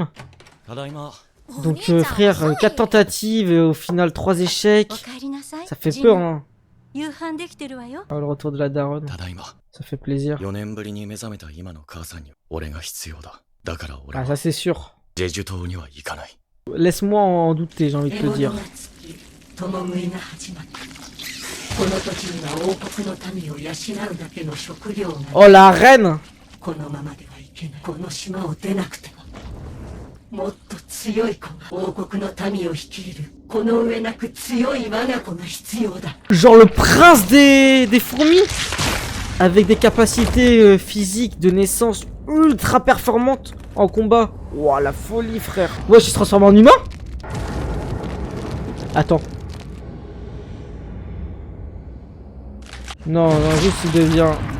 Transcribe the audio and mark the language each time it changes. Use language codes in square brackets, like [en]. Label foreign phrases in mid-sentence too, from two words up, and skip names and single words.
[fr] Donc frère, 4 tentatives et au final 3 échecs. Ça fait peur hein. Oh, le retour de la daronne. Ça fait plaisir. Ah ça c'est sûr. Laisse-moi en douter, j'ai envie de te dire. [ja] 共食いが始まった。この時には王国の民を養うだけの食料が [fr] Oh la reine! [ja] このままではいけない。この島を出なくてももっと強い子が王国の民を率いるこの上なく強い我が子が必要だ。 [fr] Genre le prince des fourmis! Avec des capacités physiques de naissance ultra performantes en combat. Ouah, la folie, frère. Ouais, il se transforme en humain? Attends. Non, non, juste il devient...